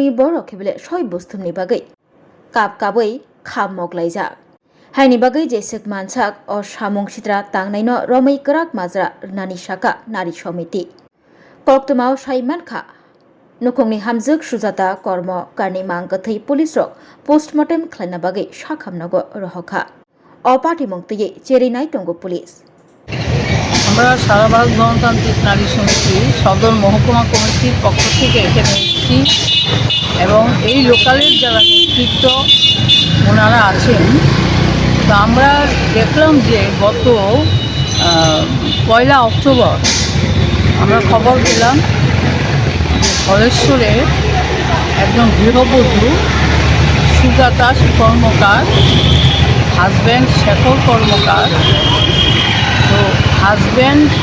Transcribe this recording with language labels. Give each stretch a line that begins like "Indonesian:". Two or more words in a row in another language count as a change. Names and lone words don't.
Kok Borok: बर रखेबले सय बुस्तुमनि बागै काप काबै खाब मगलायजा हायनि बागै जेसेक मानसाक अ सामुं सिद्रा तांनायनो रमै कराक माजरा नानि शाखा नारी समिति कक्तमाव साइमानखा नुखुंनि हामजग सुजाता कर्म कारनि मांगथै पुलिस रक पोस्टमर्टम ख्लायना बागै साखामनगो रहखा अ पार्टी मुक्तियै चेरिनाय तंगो पुलिस
Bangla: আমরা সারা ভারত গণতান্ত্রিক নারী সমিতি সদর মহকুমা কমিটির পক্ষ থেকে এখানে এসেছি এবং এই লোকালের যারা নেতৃত্ব ওনারা আছেন তো আমরা দেখলাম যে গত 1 অক্টোবর আমরা খবর পেলাম যে ধলেশ্বরে একজন গৃহবধূ সুজাতা কর্মকার হাজব্যান্ড শেখর কর্মকার তো হাজব্যান্ড